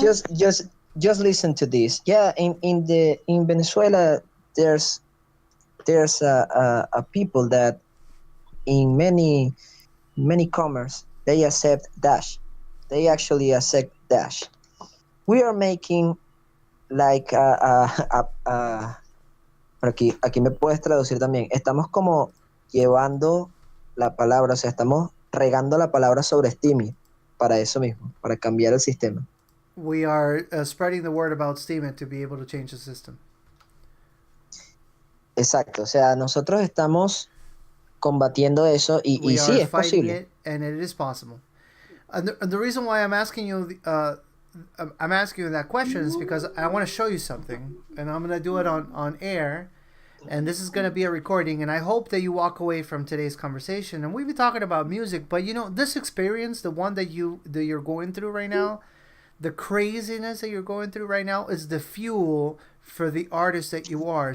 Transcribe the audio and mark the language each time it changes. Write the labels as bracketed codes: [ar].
[en] just just just listen to this. Yeah, in Venezuela, there's a people that in many commerce they accept Dash. They actually accept Dash. We are making like a [es] Pero aquí me puedes traducir también. Estamos como llevando la palabra, o sea, estamos regando la palabra sobre Steam para eso mismo, para cambiar el sistema. [en] We are spreading the word about Steam to be able to change the system. [es] Exacto, o sea, nosotros estamos combatiendo eso y [en] We are [es] sí, es [en] fighting [es] posible. [en] it, and it is possible. And the reason why I'm asking you, I'm asking you that question is because I want to show you something, and I'm going to do it on air, and this is going to be a recording, and I hope that you walk away from today's conversation. And we've been talking about music, but you know, this experience, the one that you're going through right now, the craziness that you're going through right now is the fuel for the artist that you are.